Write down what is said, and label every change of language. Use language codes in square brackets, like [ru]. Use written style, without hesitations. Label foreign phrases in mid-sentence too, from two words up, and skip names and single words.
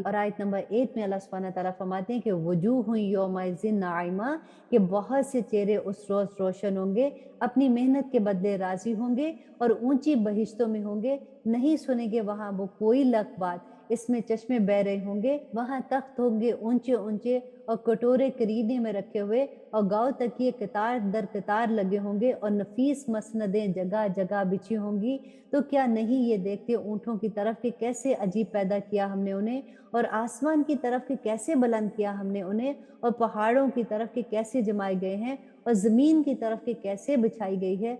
[ur] اور آیت نمبر 8 میں اللہ سبحانہ تعالیٰ فرماتے ہیں کہ [ar] وجوہ یومئذ ناعمہ، [ur] کہ بہت سے چہرے اس روز روشن ہوں گے، اپنی محنت کے بدلے راضی ہوں گے اور اونچی بہشتوں میں ہوں گے، نہیں سنیں گے وہاں وہ کوئی لغ بات، اس میں چشمے بہہ رہے ہوں گے، وہاں تخت ہوں گے اونچے اونچے اور کٹورے کرینے میں رکھے ہوئے، اور گاؤ تکیے قطار در قطار لگے ہوں گے، اور نفیس مسندیں جگہ جگہ بچھی ہوں گی۔ تو کیا نہیں یہ دیکھتے اونٹوں کی طرف کہ کیسے عجیب پیدا کیا ہم نے انہیں، اور آسمان کی طرف کہ کیسے بلند کیا ہم نے انہیں، اور پہاڑوں کی طرف کہ کیسے جمائے گئے ہیں، اور زمین کی طرف کہ کیسے بچھائی گئی ہے۔